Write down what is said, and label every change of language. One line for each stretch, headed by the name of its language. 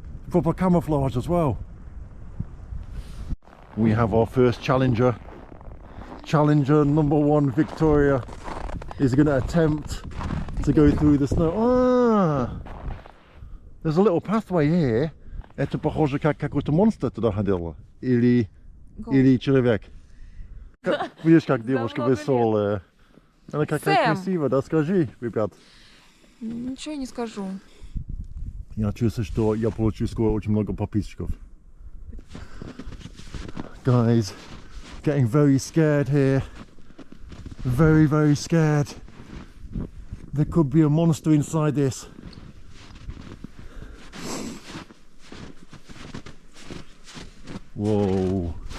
English: Proper camouflage as well. We have our first challenger. Challenger number 1 Victoria is going to attempt to go through the snow. Ah! There's a little pathway here.
Russian: Это похоже как какой-то монстр туда ходила? Или человек? Видишь, как девушка веселая. Она какая красивая, да? Скажи, ребят. Ничего не скажу. Я чувствую, что я получу скоро очень много подписчиков.
English: Guys, getting very scared here. Very, very scared. There could be a monster inside this. Whoa.